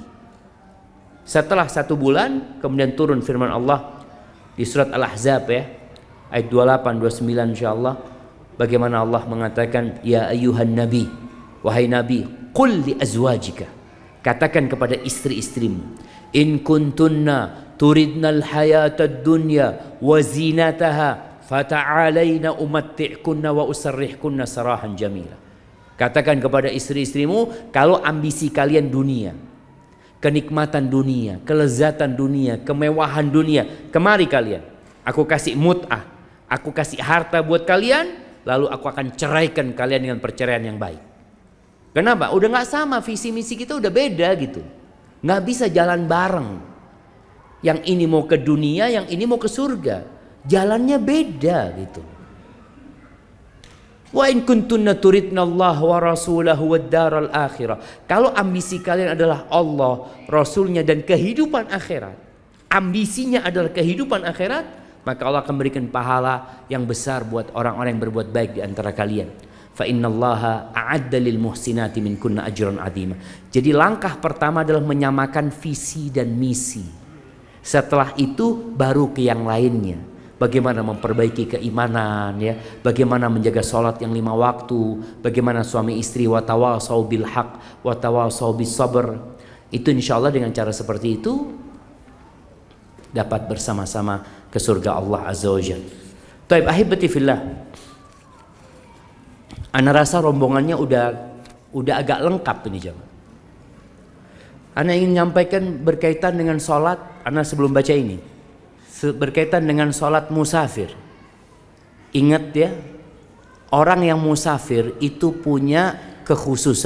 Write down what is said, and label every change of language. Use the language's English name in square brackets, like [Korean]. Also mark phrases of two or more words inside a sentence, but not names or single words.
[Indonesian] Setelah 1 bulan kemudian turun firman Allah di surat Al-Ahzab ya, ayat 28 29 insyaallah. Bagaimana Allah mengatakan, [Arabic] يا أيها النبي, [Indonesian] wahai nabi, [Arabic] قل لأزواجك, [Indonesian] katakan kepada istri-istrimu, [Arabic] إن كنتن تردن الحياة الدنيا وزينتها فتعالين أمتعكن وأسرحكن سراحا جميلا. [Indonesian] Katakan kepada istri-istrimu, kalau ambisi kalian dunia, kenikmatan dunia, kelezatan dunia, kemewahan dunia, kemari kalian, aku kasih mut'ah, aku kasih harta buat kalian, lalu aku akan ceraikan kalian dengan perceraian yang baik. Kenapa? Udah gak sama, visi misi kita udah beda gitu. Gak bisa jalan bareng. Yang ini mau ke dunia, yang ini mau ke surga. Jalannya beda gitu. [Arabic] وإن كنتن تردن الله ورسوله والدار الآخرة. [Indonesian] Kalau ambisi kalian adalah Allah, Rasulnya dan kehidupan akhirat, ambisinya adalah kehidupan akhirat, maka Allah akan berikan pahala yang besar buat orang-orang yang berbuat baik di antara kalian. [Arabic] فإن الله أعد للمحسنات منكن أجرا عظيما. [Indonesian] Jadi langkah pertama adalah menyamakan visi dan misi. Setelah itu baru ke yang lainnya. Bagaimana memperbaiki keimanan ya, bagaimana menjaga sholat yang 5 waktu, bagaimana suami istri [Arabic] وتواصوا بالحق وتواصوا بالصبر. [Indonesian] Itu insyaallah dengan cara seperti itu dapat bersama-sama ke surga Allah [Arabic] عز وجل. طيب أحبتي في الله, [Indonesian] ana rasa rombongannya udah agak lengkap ini jemaah. Ana ingin menyampaikan berkaitan dengan sholat. Ana sebelum baca ini berkaitan dengan sholat musafir. Ingat ya, orang yang musafir itu punya kekhususan.